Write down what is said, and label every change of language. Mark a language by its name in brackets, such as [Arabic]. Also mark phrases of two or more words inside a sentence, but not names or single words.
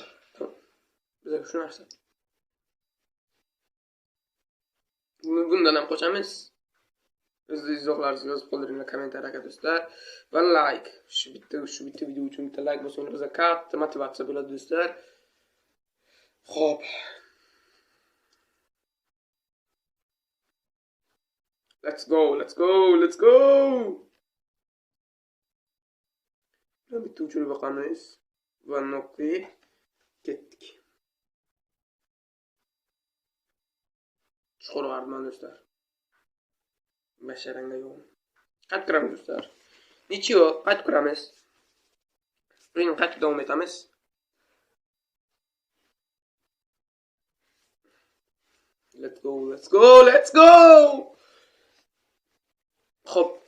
[Uzbek] Bizga shu narsa. Bundan ham qochamiz. O'z izohlaringizni yozib qoldiringlar kommentariyga do'stlar. Va like. Shu bitta video uchun bitta like bosinglar, bizga katta motivatsiya bo'ladi do'stlar. Xo'p. [English] Let's go. [Uzbek] Bitta uchirib boqamiz. Va noqi ketdik. Chuqur varman do'stlar. Basharanga yo'q. Qaytib kiramiz do'stlar. Nichiyo, qaytib kiramiz. Buni qaytib davom etamiz. [English] Let's go. [Uzbek] Xo'p.